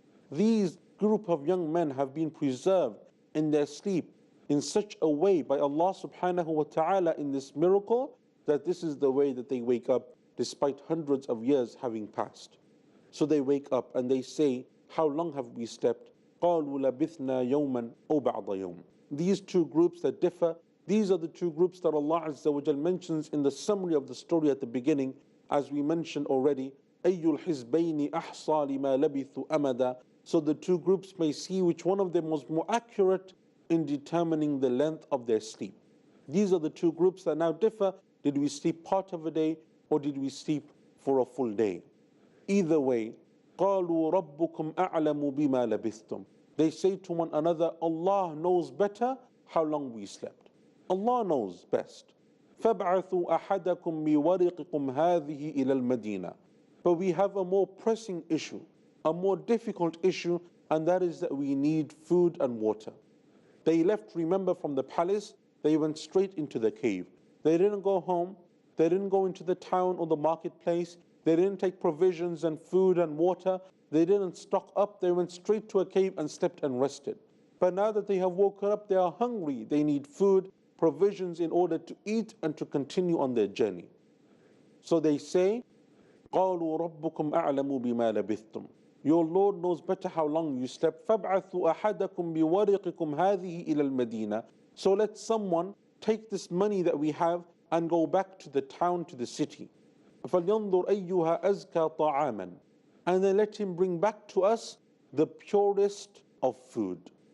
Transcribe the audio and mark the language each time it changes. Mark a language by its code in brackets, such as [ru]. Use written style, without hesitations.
[en] These group of young men have been preserved in their sleep in such a way by Allah subhanahu wa ta'ala in this miracle that this is the way that they wake up despite hundreds of years having passed. So they wake up and they say, how long have we slept? [ar] قَالُوا لَبِثْنَا يَوْمًا أَوْ بَعْضَ يَوْمٍ. [en] These two groups that differ, these are the two groups that Allah Azza wa Jal mentions in the summary of the story at the beginning. As we mentioned already, [ar] أَيُّ الْحِزْبَيْنِ أَحْصَى لِمَا لَبِثُوا أَمَدًا. [en] So the two groups may see which one of them was more accurate in determining the length of their sleep. These are the two groups that now differ. Did we sleep part of a day or did we sleep for a full day? Either way, [ar] قَالُوا رَبُّكُمْ أَعْلَمُ بِمَا لَبِثْتُمْ. [en] They say to one another, Allah knows better how long we slept. Allah knows best. [ar] فَابْعَثُوا أَحَدَكُمْ بِوَرِقِكُمْ هَذِهِ إِلَى الْمَدِينَةِ. [en] But we have a more pressing issue, a more difficult issue, and that is that we need food and water. They left, remember, from the palace, they went straight into the cave. They didn't go home, they didn't go into the town or the marketplace, they didn't take provisions and food and water, they didn't stock up, they went straight to a cave and slept and rested. But now that they have woken up, they are hungry, they need food, provisions in order to eat and to continue on their journey. So they say, [ar] قَالُوا رَبُّكُمْ أَعْلَمُ بِمَا لَبِثْتُمْ. [en] Your Lord knows better how long you slept. [ar] فَابْعَثُوا أَحَدَكُمْ بِوَرِقِكُمْ هَذِهِ إِلَى الْمَدِينَةِ. [en] So let someone take this money that we have and go back to the town, to the city. [ar] فَلْيَنْظُرْ أَيُّهَا أَزْكَى طَعَامًا. [en] And then let him bring back to us the purest of food.